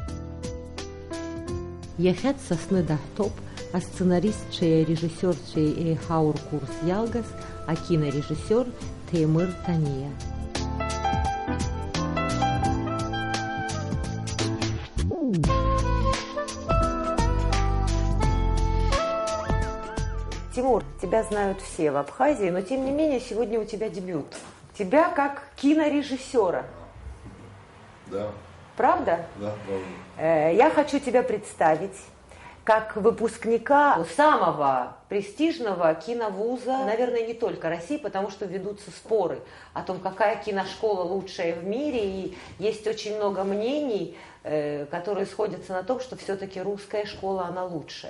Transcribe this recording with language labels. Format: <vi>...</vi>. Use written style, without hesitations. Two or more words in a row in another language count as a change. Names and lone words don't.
<ab>Иахьа Сасны даҳҭоуп асценаристцәеи арежиссиорцәеи еиҳау ркурс иалгаз акинорежиссиор Теимыр Таниа.</ab> <ru>Тимур, тебя знают все в Абхазии, но тем не менее сегодня у тебя дебют. Тебя как кинорежиссера. Да. Правда? Да, правда. Я хочу тебя представить как выпускника самого престижного киновуза, наверное, не только России, потому что ведутся споры о том, какая киношкола лучшая в мире, и есть очень много мнений, которые сходятся на том, что все-таки русская школа, она лучшая.</ru>